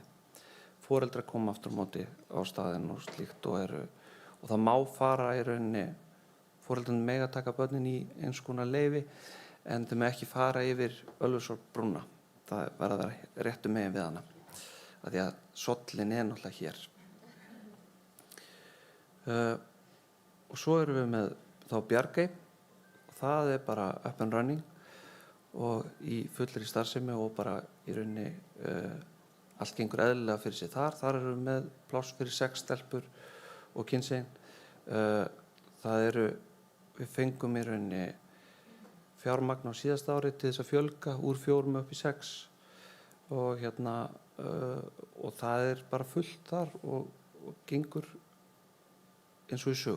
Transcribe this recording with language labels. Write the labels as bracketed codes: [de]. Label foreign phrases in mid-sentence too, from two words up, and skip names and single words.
[is] Foreldrar koma aftur á móti á staðinn og slíkt og það má fara í rauninni, foreldrarnir mega taka börnin í eins konar leyfi en þau mega ekki fara yfir Ölfusárbrúna. Það verður að vera réttu megin við hana. Af því að sollin náttúrulega hér. Og svo erum við með þá Bjargey og það bara [en] up and running [is] og í fullri starfsemi og bara í rauninni allt gengur eðlilega fyrir sig þar erum við með pláss fyrir 6 stelpur og kynsegin. Við fengum í rauninni fjármagn á síðasta ári til þess að fjölga úr 4 upp í 6 og og það bara fullt þar og gengur eins og í sögu.